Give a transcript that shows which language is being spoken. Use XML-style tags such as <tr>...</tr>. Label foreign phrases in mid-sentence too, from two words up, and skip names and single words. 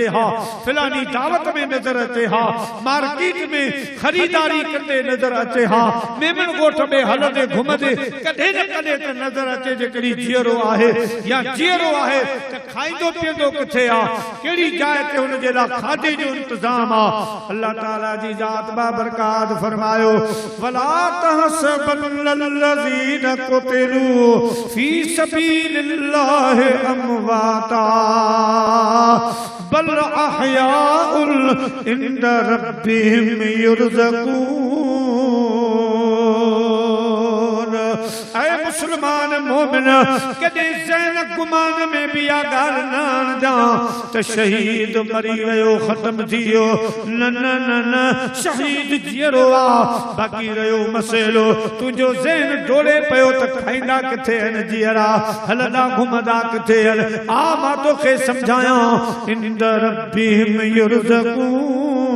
<sd>हा फिलानी दावत में नज़र अचे हा मार्केट में ख़रीदारी कंदे नज़र अचे हा मेमन ॻोठ में हलंदे घुमंदे कॾहिं न कॾहिं त नज़र अचे जेकॾहिं जीअरो आहे या जीअरो आहे त खाईंदो पीअंदो किथे आहे कहिड़ी जाइ ते हुन जे लाइ खाधे जो इंतज़ाम आहे अल्लाह ताला जी ज़ात बाबरकात फरमायो</sd> <ar>ولا تحسبن الذين قتلوا في سبيل الله أمواتا بل أحياء عند ربهم يرزقون</ar> <sd>ऐ मुसलमान मोमिन कॾहिं ज़हन गुमान में भी आ ॻाल्हि न आणजा त शहीद मरी वियो ख़त्म थी वियो न न न न शहीद जीअरो आहे बाक़ी रहियो मसइलो तुंहिंजो ज़हन डोड़े पियो त खाईंदा किथे आहिनि जीअरा हलंदा घुमंदा किथे आहिनि आ मां तोखे सम्झायां</sd> <ar>عند ربهم يرزقون</ar>